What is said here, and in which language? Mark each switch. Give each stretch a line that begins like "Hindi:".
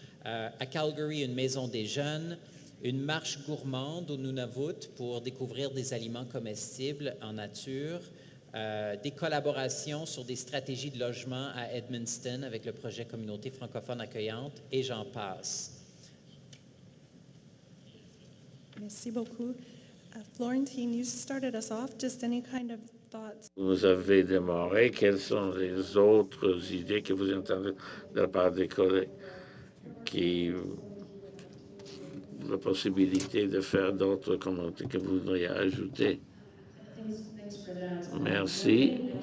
French: À Calgary, une maison des jeunes, une marche gourmande au Nunavut pour découvrir des aliments comestibles en nature, des collaborations sur des stratégies de logement à Edmundston avec le projet Communauté francophone accueillante, et j'en passe. Merci beaucoup.
English: Florentine, you started us off. Just any kind of thoughts?
French: Vous avez démarré. Quelles sont les autres idées que vous entendez de la part des collègues qui la possibilité de faire d'autres commentaires que vous voudriez ajouter? Merci.